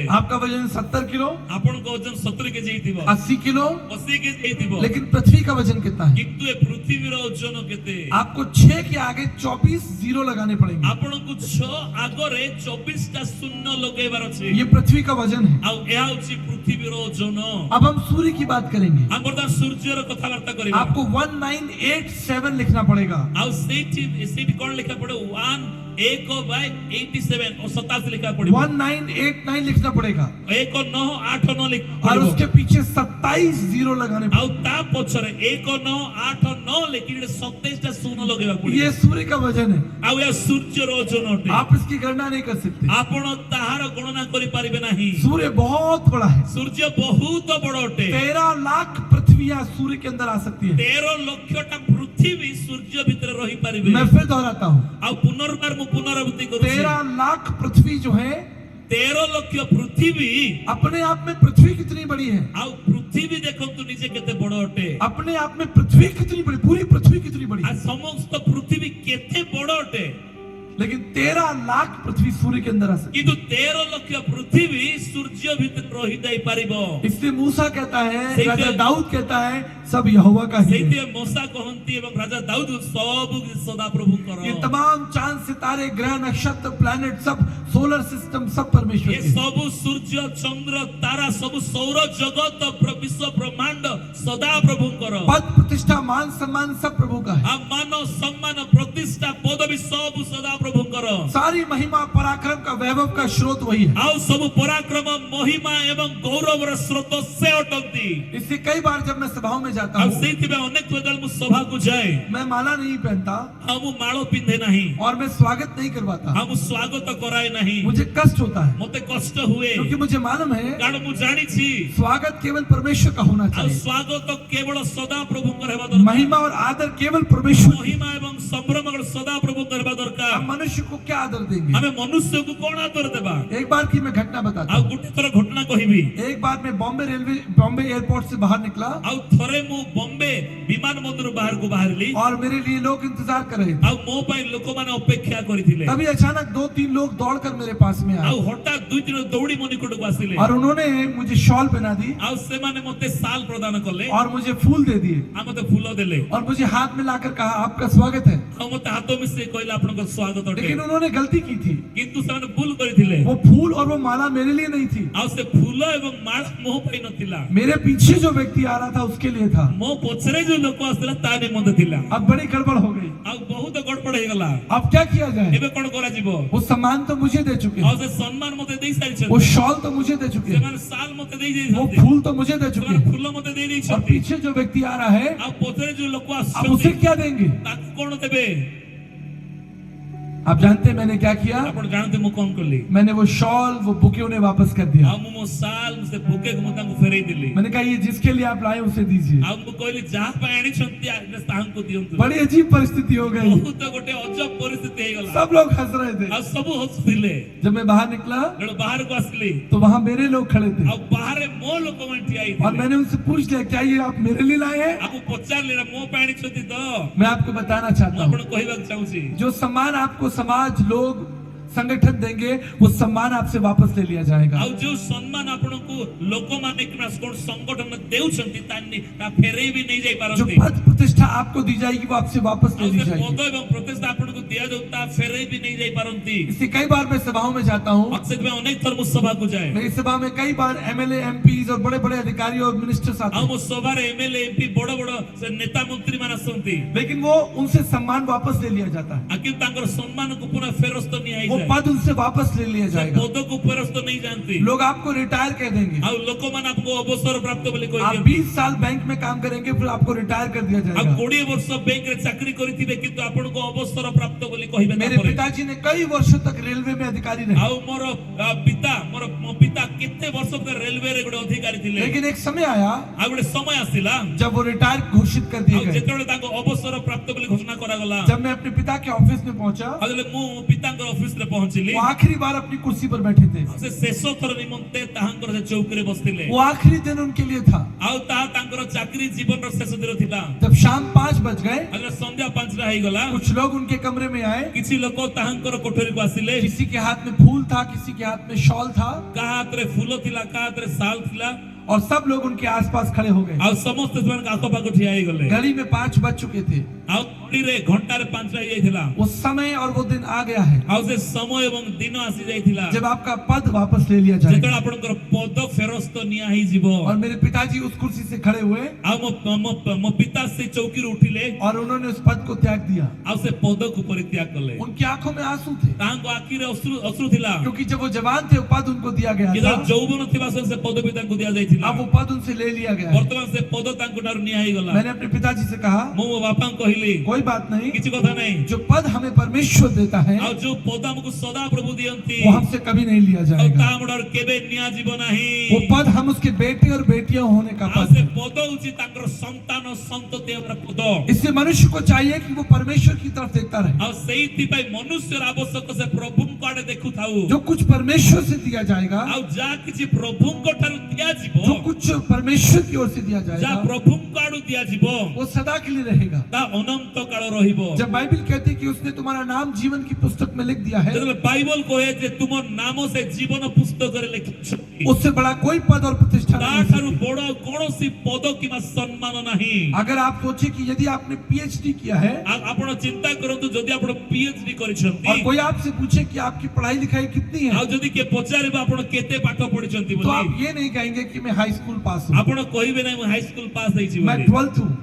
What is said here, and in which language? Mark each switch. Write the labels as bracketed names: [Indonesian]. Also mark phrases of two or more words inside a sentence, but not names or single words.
[Hindi] आपका वजन 70 किलो, [Odia] ଆପଣଙ୍କ ଓଜନ 70 କେଜି ହେଇଥିବ [Hindi] 80 किलो, [Odia] 80 କେଜି ହେଇଥିବ [Hindi] लेकिन पृथ्वी का वजन कितना है? [Odia] କିନ୍ତୁ ଏ ପୃଥିବୀର ଓଜନ କେତେ [Hindi] आपको 6 के आगे 24 जीरो लगाने पड़ेंगे। [Odia] ଆପଣଙ୍କୁ 6 ଆଗରେ 24ଟା ଶୂନ୍ୟ ଲଗେଇବାର ଅଛି [Hindi] ये पृथ्वी का वजन है। [Odia] ଆଉ ଏହା ହେଉଛି ପୃଥିବୀର ଓଜନ [Hindi] अब हम सूर्य की बात करेंगे। [Odia] ଆମେ ବର୍ତ୍ତମାନ ସୂର୍ଯ୍ୟର କଥାବାର୍ତ୍ତା କରିବା [Hindi] आपको 1987 लिखना पड़ेगा। [Odia] ଆଉ ସେଇଠି କଣ ଲେଖା ପଡେ 1/87 ଓ 87 ଲେଖା ପଡିବ [Hindi] 1989 लिखना पड़ेगा [Odia] 1989 ଲେଖା [Hindi] और [Odia] ପଡିବ [Hindi] उसके पीछे 27 जीरो लगाने [Odia] ଆଉ ତା ପଛରେ 1989 ଲେଖିକି 27ଟା ଶୂନ ଲଗେଇବାକୁ [Hindi] पड़ेगा। [Odia] ପଡିବ [Hindi] ये सूर्य का वजन है। [Odia] ଆଉ ଏହା ସୂର୍ଯ୍ୟର ଓଜନ ଅଟେ [Hindi] आप इसकी गणना नहीं कर सकते। [Odia] ଆପଣ ତାହାର ଗଣନା କରିପାରିବେ ନାହିଁ [Hindi] सूर्य बहुत बड़ा है। [Odia] ସୂର୍ଯ୍ୟ ବହୁତ ବଡ ଅଟେ [Hindi] 13 लाख पृथ्वियां सूर्य के अंदर आ सकती है। [Odia] 13 ଲକ୍ଷଟା ପୃଥିବୀ ସୂର୍ଯ୍ୟ ଭିତରେ ରହିପାରିବେ [Hindi] मैं फिर दोहराता हूँ, [Odia] ଆଉ ପୁନର୍ବାର ମୁଁ ପୁନରାବୃତ୍ତି କରୁଛି [Hindi] 13 लाख पृथ्वी जो है [Odia] 13 ଲକ୍ଷ ପୃଥିବୀ [Hindi] अपने आप में पृथ्वी कितनी बड़ी है? [Odia] ଆଉ ପୃଥିବୀ ଦେଖନ୍ତୁ ନିଜେ କେତେ ବଡ ଅଟେ [Hindi] अपने आप में पृथ्वी कितनी बड़ी, पूरी पृथ्वी कितनी बड़ी [Odia] ଆଉ [Hindi] है? [Odia] ସମସ୍ତ ପୃଥିବୀ କେତେ ବଡ ଅଟେ [Hindi] लेकिन 13 लाख पृथ्वी सूर्य के अंदर आ सकती [Odia] କିନ୍ତୁ 13 ଲକ୍ଷ ପୃଥିବୀ ସୂର୍ଯ୍ୟ ଭିତରେ ରହିଯାଇ ପାରିବ [Hindi] है। इसलिए मूसा कहता है, सही राजा है। दाऊद कहता है सब यहोवा का ही है। [Odia] ସେଇଥିପାଇଁ ମୋଶା କହନ୍ତି ଏବଂ ରାଜା ଦାଉଦ ସବୁ ସଦାପ୍ରଭୁଙ୍କର [Hindi] ये तमाम चांद सितारे ग्रह नक्षत्र प्लैनेट सब [English] solar system [Hindi] सब परमेश्वर [Odia] ଏ [Hindi] के हैं। [Odia] ସବୁ ସୂର୍ଯ୍ୟ ଚନ୍ଦ୍ର ତାରା ସବୁ ସୌର ଜଗତ ବିଶ୍ୱ ବ୍ରହ୍ମାଣ୍ଡ ସଦାପ୍ରଭୁଙ୍କର [Hindi] पद प्रतिष्ठा मान सम्मान सब प्रभु का है। [Odia] ଆଉ ମାନ ସମ୍ମାନ ପ୍ରତିଷ୍ଠା ପଦବୀ ସବୁ ସଦାପ୍ରଭୁଙ୍କର [Hindi] सारी महिमा पराक्रम का वैभव का स्रोत वही है। [Odia] ଆଉ ସବୁ ପରାକ୍ରମ ମହିମା ଏବଂ ଗୌରବର ସ୍ରୋତ ସେ ଅଟନ୍ତି [Hindi] इसलिए कई बार जब मैं सभाओं में जाता [Odia] ଆଉ [Hindi] हूँ, [Odia] ସେଇଥିପାଇଁ ଅନେକ ଯେତେବେଳେ ମୁଁ ସଭାକୁ ଯାଏ [Hindi] मैं माला नहीं पहनता [Odia] ଆଉ ମୁଁ ମାଳ ପିନ୍ଧେ ନାହିଁ [Hindi] और मैं स्वागत नहीं करवाता। [Odia] ଆଉ ମୁଁ ସ୍ୱାଗତ କରାଏ ନାହିଁ [Hindi] मुझे कष्ट होता है [Odia] ମତେ କଷ୍ଟ ହୁଏ [Hindi] क्योंकि मुझे मालूम है [Odia] କାରଣ ମୁଁ ଜାଣିଛି [Hindi] स्वागत केवल परमेश्वर का होना [Odia] ଆଉ [Hindi] चाहिए। [Odia] ସ୍ୱାଗତ କେବଳ ସଦାପ୍ରଭୁଙ୍କର ହେବା ଦରକାର [Hindi] महिमा और आदर केवल परमेश्वर की। [Odia] ମହିମା ଏବଂ ସମ୍ଭ୍ରମ ସଦାପ୍ରଭୁଙ୍କର ହେବା ଦରକାର [Hindi] हम मनुष्य को क्या आदर देंगे? [Odia] ଆମେ ମନୁଷ୍ୟକୁ କଣ ଆଦର ଦେବା [Hindi] एक बार की मैं घटना बताता [Odia] ଆଉ [Hindi] हूँ। [Odia] ଗୋଟେ ଥର ଘଟଣା କହିବି [Hindi] एक बार मैं बॉम्बे एयरपोर्ट से बाहर निकला [Odia] ଆଉ ଥରେ ମୁଁ ବମ୍ବେ ବିମାନ ବନ୍ଦର ବାହାରକୁ ବାହାରିଲି [Hindi] और मेरे लिए लोग इंतजार कर रहे थे। [Odia] ଆଉ ମୋ ପାଇଁ ଲୋକମାନେ ଅପେକ୍ଷା କରିଥିଲେ [Hindi] तभी अचानक 2-3 लोग दौड़कर मेरे पास में [Odia] ଆଉ [Hindi] आए [Odia] ହଠାତ୍ ଦୁଇ ଦିନ ଦୌଡ଼ି ମୋ ନିକଟକୁ ଆସିଲେ [Hindi] और उन्होंने मुझे शॉल पहना दी [Odia] ଆଉ ସେମାନେ ମତେ ଶାଲ ପ୍ରଦାନ କଲେ [Hindi] और मुझे फूल दे दिए [Odia] ଆଉ ମତେ ଫୁଲ ଦେଲେ [Hindi] और मुझे हाथ में लाकर कहा आपका स्वागत है। [Odia] ଆଉ ମତେ ହାତ ମିଶେଇ କହିଲେ ଆପଣଙ୍କ ସ୍ୱାଗତ ଅଟେ [Hindi] लेकिन उन्होंने गलती की थी। [Odia] କିନ୍ତୁ ସେମାନେ ଭୁଲ କରିଥିଲେ [Hindi] वो फूल और वो माला मेरे लिए नहीं थी, [Odia] ଆଉ ସେ ଫୁଲ ଏବଂ ମାଳ ମୋ ପାଇଁ ନଥିଲା [Hindi] मेरे पीछे जो व्यक्ति आ रहा था उसके लिए था। [Odia] ମୋ ପଛରେ ଯୋଉ ଲୋକ ଆସିଥିଲା ତା ନିମନ୍ତେ ଥିଲା [Hindi] अब बड़ी गड़बड़ हो गई। [Odia] ଆଉ ବହୁତ ଗଡବଡ ହେଇଗଲା [Hindi] अब क्या किया जाए? [Odia] ଏବେ କଣ କରାଯିବ [Hindi] वो सम्मान तो मुझे दे चुके [Odia] ଆଉ [Hindi] हैं, [Odia] ସେ ସମ୍ମାନ ମତେ ଦେଇ [Hindi] वो [Odia] ସାରିଛନ୍ତି [Hindi] शॉल तो मुझे दे चुके हैं, [Odia] ସେମାନେ ଶାଲ ମତେ ଦେଇ [Hindi] वो [Odia] ଦେଇଛନ୍ତି [Hindi] फूल तो मुझे दे चुके [Odia] ସେମାନେ [Hindi] हैं, [Odia] ଫୁଲ ମତେ ଦେଇ [Hindi] और [Odia] ଦେଇଛନ୍ତି [Hindi] पीछे जो व्यक्ति आ रहा है [Odia] ଆଉ ପଛରେ ଯୋଉ ଲୋକ [Hindi] अब [Odia] ଆସୁଛନ୍ତି [Hindi] उसे क्या देंगे? [Odia] ତାକୁ କଣ ଦେବେ [Hindi] आप जानते हैं मैंने क्या किया? [Odia] ଆପଣ ଜାଣନ୍ତି ମୁଁ କଣ କଲି [Hindi] मैंने वो शॉल वो बुके उन्हें वापस कर दिया। [Odia] ଆଉ ମୁଁ ମୋ ଶାଲ ସେ ବୁକେକୁ ମୁଁ ତାଙ୍କୁ ଫେରେଇ ଦେଲି [Hindi] मैंने कहा ये जिसके लिए आप लाए उसे दीजिए। [Odia] ଆଉ ମୁଁ କହିଲି ଯାହା ପାଇଁ ଆଣିଛନ୍ତି ତାହାଙ୍କୁ ଦିଅନ୍ତୁ [Hindi] बड़ी अजीब परिस्थिति हो गई, [Odia] ବହୁତ ଗୋଟେ ଅଜବ ପରିସ୍ଥିତି ହେଇଗଲା [Hindi] सब लोग हंस रहे थे। [Odia] ଆଉ ସବୁ ହସୁଥିଲେ [Hindi] जब मैं बाहर निकला [Odia] ଯେତେବେଳେ ବାହାରକୁ ଆସିଲି [Hindi] तो वहां मेरे लोग खड़े थे [Odia] ଆଉ ବାହାରେ ମୋ ଲୋକମାନେ ଠିଆ [Hindi] और [Odia] ହେଇଥିଲେ [Hindi] मैंने उनसे पूछ लिया क्या ये आप मेरे लिए लाए हैं? [Odia] ଆଉ ମୁଁ ପଚାରିଲି ନା ମୋ ପାଇଁ ଆଣିଛନ୍ତି ତ [Hindi] मैं आपको बताना [Odia] ମୁଁ [Hindi] चाहता हूँ, [Odia] ଆପଣଙ୍କୁ କହିବାକୁ ଚାହୁଁଛି [Hindi] जो सम्मान आपको समाज लोग संगठन देंगे वो सम्मान आपसे वापस ले लिया जाएगा। [Odia] ଆଉ ଯୋଉ ସମ୍ମାନ ଆପଣଙ୍କୁ ଲୋକମାନେ କିମ୍ବା କୋଣ ସଂଗଠନ ଦେଉଛନ୍ତି ତା ଫେରେଇ ବି ନେଇ ଯାଇ [Hindi] जो [Odia] ପାରନ୍ତି [Hindi] पद प्रतिष्ठा आपको दी जाएगी वो आपसे वापस ले [Odia] ଆଉ [Hindi] ली [Odia] ସେ [Hindi] जाएगी। [Odia] ପଦ ଏବଂ ପ୍ରତିଷ୍ଠା ଆପଣଙ୍କୁ ଦିଆଯାଉ ତା ଫେରେଇ ବି ନେଇ ଯାଇ ପାରନ୍ତି [Hindi] इसलिए कई बार मैं सभाओं में जाता हूँ, [Odia] ଆଉ ସେଥିପାଇଁ ଅନେକ ଥର ମୁଁ ସଭାକୁ ଯାଏ [Hindi] मेरी सभा में कई बार [English] MLA MPs [Hindi] और बड़े बड़े अधिकारी और मिनिस्टर्स आते [Odia] ଆଉ [Hindi] हैं, [Odia] ମୋ ସଭାରେ [English] MLA MP [Odia] ବଡ ବଡ ସେ ନେତା ମନ୍ତ୍ରୀ ମାନେ ଆସନ୍ତି [Hindi] लेकिन वो उनसे सम्मान वापस ले लिया जाता है, [Odia] ଆଉ କିନ୍ତୁ ତାଙ୍କର ସମ୍ମାନକୁ ପୁନଃ ଫେରସ୍ତ [Hindi] वो [Odia] ନିଆଯାଇଯାଏ [Hindi] पद उनसे वापस ले लिया [Odia] ସେ [Hindi] जाएगा। [Odia] ପଦକୁ ଫେରସ୍ତ ନେଇ ଯାଆନ୍ତି [Hindi] लोग आपको रिटायर कह देंगे, [Odia] ଆଉ ଲୋକମାନେ ଆପଣଙ୍କୁ ଅବସର ପ୍ରାପ୍ତ ବୋଲି [Hindi] आप [Odia] କହିଦିଅନ୍ତି [Hindi] 20 साल बैंक में काम करेंगे फिर आपको रिटायर कर दिया [Odia] ଆଉ [Hindi] जाएगा। [Odia] 20 ବର୍ଷ ବ୍ୟାଙ୍କରେ ଚାକିରି କରିଥିବେ କିନ୍ତୁ ଆପଣଙ୍କୁ ଅବସର ପ୍ରାପ୍ତ ବୋଲି କହିବେ [Hindi] मेरे [Odia] ତାପରେ [Hindi] पिताजी ने कई वर्षों तक रेलवे में अधिकारी रहे, [Odia] ଆଉ ମୋ ପିତା କେତେ ବର୍ଷ ପରେ ରେଲୱେରେ ଗୋଟେ ଅଧିକାରୀ ଥିଲେ [Hindi] लेकिन एक समय आया [Odia] ଆଉ ଗୋଟେ ସମୟ ଆସିଲା [Hindi] जब वो रिटायर घोषित कर दिए [Odia] ଆଉ [Hindi] गए। [Odia] ଯେତେବେଳେ ତାଙ୍କୁ ଅବସର ପ୍ରାପ୍ତ ବୋଲି ଘୋଷଣା କରାଗଲା [Hindi] जब मैं अपने पिता के ऑफिस में पहुंचा, [Odia] ଆଉ ଯେତେବେଳେ ମୁଁ ମୋ ପିତାଙ୍କର ଅଫିସରେ ପହଞ୍ଚିଲି [Hindi] वो आखिरी बार अपनी कुर्सी पर बैठे थे। [Odia] ସେ ଶେଷ ଥର ନିମନ୍ତେ ତାହାଙ୍କର ସେ ଚୌକିରେ ବସିଥିଲେ [Hindi] वो आखिरी दिन उनके लिए था। [Odia] ଆଉ ତାହା ତାଙ୍କର ଚାକିରି ଜୀବନର ଶେଷ ଦିନ ଥିଲା [Hindi] जब शाम 5 बज गए, [Odia] ଆଉ ଯେତେବେଳେ ସନ୍ଧ୍ୟା 5ଟା ହେଇଗଲା [Hindi] कुछ लोग उनके कमरे में आए, [Odia] କିଛି ଲୋକ ତାହାଙ୍କର କୋଠରୀକୁ ଆସିଲେ [Hindi] किसी के हाथ में फूल था, किसी के हाथ में शॉल था, [Odia] କାହା ହାତରେ ଫୁଲ ଥିଲା କାହା ହାତରେ ଶାଲ ଥିଲା [Hindi] और सब लोग उनके आसपास खड़े हो गए। [Odia] ଆଉ ସମସ୍ତେ ସେମାନଙ୍କ ଆଖପାଖ ଠିଆ ହେଇଗଲେ [Hindi] घड़ी में 5 बज चुके थे। [Odia] ଆଉ ଘଡ଼ିରେ ଘଣ୍ଟାରେ 5ଟା ହେଇଯାଇଥିଲା [Hindi] वो समय और वो दिन आ गया है [Odia] ଆଉ ସେ ସମୟ ଏବଂ ଦିନ ଆସି ଯାଇଥିଲା [Hindi] जब आपका पद वापस ले लिया [Odia] ଯେତେବେଳେ [Hindi] जाएगा। [Odia] ଆପଣଙ୍କର ପଦ ଫେରସ୍ତ ନିଆ ହେଇଯିବ [Hindi] और मेरे पिताजी उस कुर्सी से खड़े हुए [Odia] ଆଉ ମୋ ପିତା ସେ ଚୌକିରୁ ଉଠିଲେ [Hindi] और उन्होंने उस पद को त्याग दिया। [Odia] ଆଉ ସେ ପଦକୁ ପରିତ୍ୟାଗ କଲେ [Hindi] उनकी आंखों में आंसू थे, [Odia] ତାଙ୍କ ଆଖିରେ ଅଶ୍ରୁ ଥିଲା [Hindi] क्योंकि जब वो जवान थे वो पद उनको दिया गया [Odia] ଯେତେବେଳେ [Hindi] था, [Odia] ଯୌବନ ଥିବା ସମୟରେ ସେ ପଦ ବି ତାଙ୍କୁ ଦିଆଯାଇଥିଲା [Hindi] अब वो पद उनसे ले लिया गया है। [Odia] ବର୍ତ୍ତମାନ ସେ ପଦ ତାଙ୍କ ଠାରୁ ନିଆ ହେଇଗଲା [Hindi] मैंने अपने पिताजी से कहा [Odia] ମୁଁ ମୋ ବାପାଙ୍କୁ କହିଲି [Hindi] कोई बात नहीं, [Odia] କିଛି କଥା ନାହିଁ [Hindi] जो पद हमें परमेश्वर देता है [Odia] ଆଉ ଯୋଉ ପଦ ଆମକୁ ସଦା ପ୍ରଭୁ ଦିଅନ୍ତି [Hindi] वो हमसे कभी नहीं लिया [Odia] ଆଉ [Hindi] जाएगा। [Odia] ତା ଆମଠାରୁ କେବେ ନିଆଯିବ ନାହିଁ [Hindi] वो पद हम उसके बेटे और बेटियां होने का [Odia] ଆଉ [Hindi] पद [Odia] ସେ [Hindi] है। [Odia] ପଦ ହଉଛି ତାଙ୍କର ସନ୍ତାନ ସନ୍ତତି ହେବାର ପଦ [Hindi] इससे मनुष्य को चाहिए कि वो परमेश्वर की तरफ देखता रहे। [Odia] ଆଉ ସେଇଥିପାଇଁ ମନୁଷ୍ୟର ଆବଶ୍ୟକ ସେ ପ୍ରଭୁଙ୍କ ଆଡେ ଦେଖୁଥାଉ [Hindi] जो कुछ परमेश्वर से दिया जाएगा, [Odia] ଆଉ ଯାହା କିଛି ପ୍ରଭୁଙ୍କ ଠାରୁ ଦିଆଯିବ [Hindi] जो कुछ परमेश्वर की ओर से दिया [Odia] ଯାହା [Hindi] जाएगा, [Odia] ପ୍ରଭୁଙ୍କ ଆଡୁ ଦିଆଯିବ [Hindi] वो सदा के लिए रहेगा। [Odia] ତା ଅନନ୍ତ କାଳ ରହିବ [Hindi] जब बाइबल कहती है कि उसने तुम्हारा नाम जीवन की पुस्तक में लिख दिया है, [Odia] ଯେତେବେଳେ ବାଇବଲ କହେ ଯେ ତୁମ ନାମ ସେ ଜୀବନ ପୁସ୍ତକରେ ଲେଖିଛନ୍ତି [Hindi] उससे बड़ा कोई पद और प्रतिष्ठा [Odia] ତା [Hindi] नहीं हो [Odia] ଠାରୁ [Hindi] सकती। [Odia] ବଡ କୌଣସି ପଦ କିମ୍ବା ସମ୍ମାନ ନାହିଁ [Hindi] अगर आप सोचे कि यदि आपने पीएचडी किया है [Odia] ଆଉ ଆପଣ ଚିନ୍ତା କରନ୍ତୁ ଯଦି ଆପଣ PhD [Hindi] और [Odia] କରିଛନ୍ତି [Hindi] कोई आपसे पूछे कि आपकी पढ़ाई लिखाई कितनी [Odia] ଆଉ [Hindi] है, [Odia] ଯଦି କିଏ ପଚାରିବ ଆପଣ କେତେ ପାଠ ପଢିଛନ୍ତି [Hindi] तो [Odia] ବୋଲି [Hindi] आप ये नहीं कहेंगे कि मैं [English] high school pass [Hindi] हूँ, [Odia] ଆପଣ କହିବେ ନାହିଁ ମୁଁ [English] high school pass [Odia] ହେଇଛି [Hindi] मैं [Odia] ବୋଲି [Hindi] 12th हूँ।